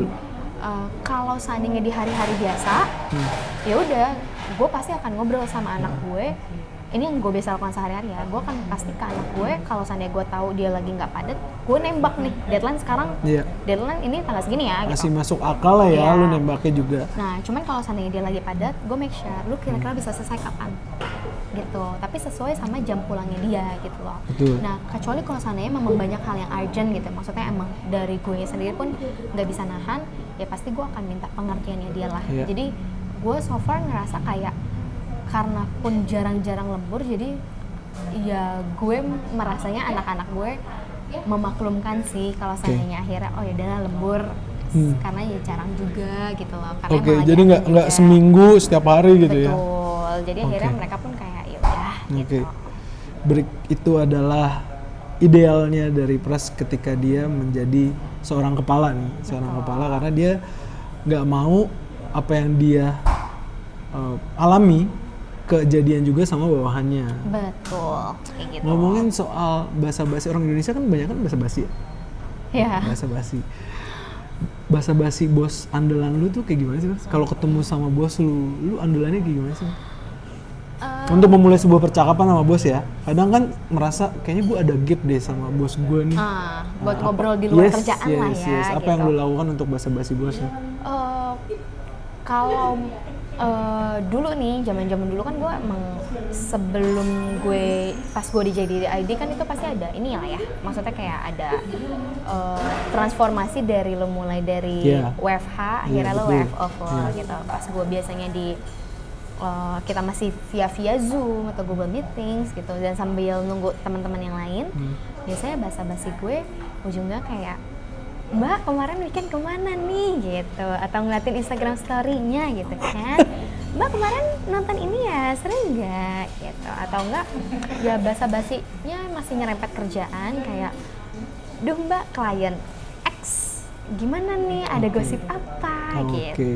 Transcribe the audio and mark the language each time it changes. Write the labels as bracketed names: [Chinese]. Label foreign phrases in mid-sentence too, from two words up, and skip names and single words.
[Indonesian] kalau seandainya di hari-hari biasa, ya udah, gue pasti akan ngobrol sama anak gue. Ini yang gue biasa lakukan sehari-hari ya. Gue akan pasti ke anak gue, kalau seandainya gue tahu dia lagi nggak padat, gue nembak nih. Deadline sekarang, Iya. deadline ini tanggal segini ya. Masih Gitu. masuk akal lah ya, Iya. lu nembaknya juga. Nah, cuman kalau seandainya dia lagi padat, gue [English] make sure [Indonesian] lu kira-kira bisa selesai kapan, gitu. Tapi sesuai sama jam pulangnya dia, gitu loh. Betul. Nah, kecuali kalau seandainya memang banyak hal yang urgent gitu, maksudnya emang dari gue sendiri pun nggak bisa nahan, ya pasti gue akan minta pengertiannya dia lah. Iya. Jadi gue [English] so far [Indonesian] ngerasa kayak karena pun jarang-jarang lembur, jadi ya gue merasanya anak-anak gue memaklumkan sih kalau seandainya akhirnya oh ya udah lembur. Karena ya jarang juga gitu loh. Karena Oke, emang lagi jadi ada nggak juga. seminggu setiap hari gitu ya. Betul. Jadi akhirnya Oke. mereka pun kayak ya udah Oke. gitu. Break itu adalah idealnya dari Pras ketika dia menjadi seorang kepala nih, seorang kepala, karena dia nggak mau apa yang dia alami kejadian juga sama bawahannya. Betul. Kayak gitu. Ngomongin soal basa-basi, orang Indonesia kan banyak kan basa-basi ya? Ya. Basa-basi. Basa-basi bos andalan lu tuh kayak gimana sih, Mas? Kalau ketemu sama bos lu andalannya kayak gimana sih? Untuk memulai sebuah percakapan sama bos ya, kadang kan merasa kayaknya gue ada gap deh sama bos gue nih. Buat Nah, ngobrol di luar yes, kerjaan yes, lah ya. yes. Apa gitu. yang lu lakukan untuk basa-basi bosnya? Kalau dulu nih, zaman-zaman dulu kan gue emang sebelum pas gue jadi ID kan itu pasti ada ini lah ya. Maksudnya kayak ada transformasi dari lo mulai dari Yeah. WFH akhirnya lo betul. WFO gitu. Pas gue biasanya kita masih via Zoom atau Google Meetings gitu, dan sambil nunggu teman-teman yang lain, biasanya basa-basi gue ujungnya kayak, Mbak kemarin weekend kemana nih gitu, atau ngeliatin Instagram story-nya gitu kan. Mbak kemarin nonton ini ya, sering nggak gitu, atau enggak ya basa-basinya masih nyerempet kerjaan kayak, duh Mbak klien X gimana nih, ada gosip apa gitu.